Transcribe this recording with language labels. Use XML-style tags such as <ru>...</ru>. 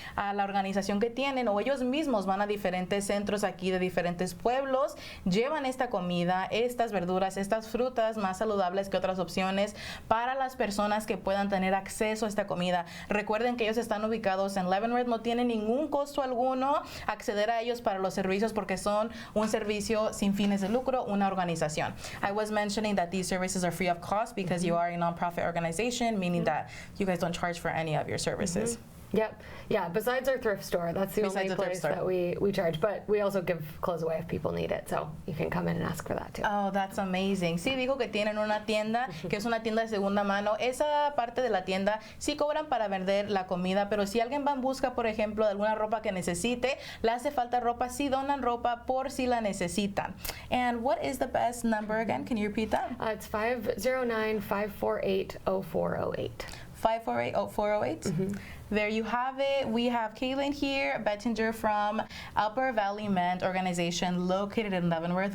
<es>a la organización que tienen, o ellos mismos van a diferentes centros aquí de diferentes pueblos, llevan esta comida, estas verduras, estas frutas más saludables que otras opciones para las personas que puedan tener acceso a esta comida. Recuerden que ellos están ubicados en Leavenworth, no tienen ningún costo alguno acceder a ellos para los servicios porque son un servicio sin fines de lucro, una organización.</es> <en>I was mentioning that these services are free of cost because you are a nonprofit organization, meaning that you guys don't charge for any of your services. Yep. Yeah, besides our thrift store, that's the only place that we charge. But we also give clothes away if people need it, so you can come in and ask for that too. Oh, that's amazing.</en> <es>Sí, dijo que tienen una tienda, que es una tienda de segunda mano. Esa parte de la tienda sí cobran para vender la comida, pero si alguien va en busca, por ejemplo, de alguna ropa que necesite, le hace falta ropa, sí donan ropa por si la necesitan.</es> <en>And what is the best number again? Can you repeat that? It's 509-548-0408. 548-0408. There you have it. We have Kaylin here, Bettinger from Upper Valley Mend organization located in Leavenworth.</en>